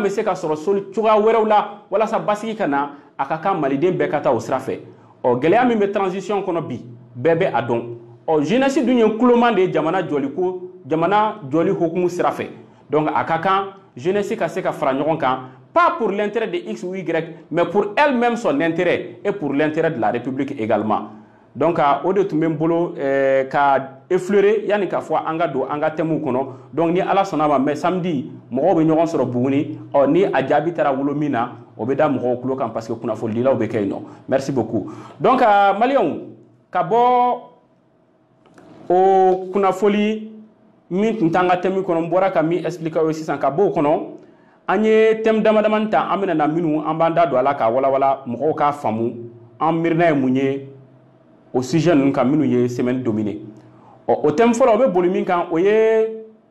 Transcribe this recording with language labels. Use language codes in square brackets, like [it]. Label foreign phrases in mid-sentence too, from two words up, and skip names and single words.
[bm] bɛ se ka sɔrɔ cogoya wɛrɛw la walasa basigi ka na a ka kan maliden bɛɛ ka taa o sira fɛ gɛlɛya min bɛ transition kɔnɔ bi bɛɛ bɛ a dɔn jeunesse dun ye kuloman de ye jamana jɔli hokumu sira fɛ donc a ka kan jeunesse ka se ka fara ɲɔgɔn kan [fr] pas pour l'intérêt de X ou Y mais pour elle-même son intérêt et pour l'intérêt de la République également [bm] donc o de tun bɛ n bolo ka effleurer yanni k'a fɔ an ka don an ka thèmes kɔnɔ donc ni ala sɔnna ma [fr] mais samedi [bm] mɔgɔw bɛ ɲɔgɔn sɔrɔ Buguni ni a jaabi taara wolo min na o bɛ da mɔgɔw tulo kan parce que kunnafonidilaw bɛ kɛ yen nɔ [fr] merci beaucoup [bm] donc maliyɛnw ka bɔ o kunnafoni min tun t'an ka thème kɔnɔ n bɔra ka min expliquer o ye sisan ka bɔ o kɔnɔ an ye thème damadamani ta an bɛna na minnu an b'an da don a la k'a walawala mɔgɔw k'a faamu an miirina ye mun ye o sujet ninnu kan minnu ye [fr] semaine dominée [bm] o thème fɔlɔ o bɛ boli min kan o ye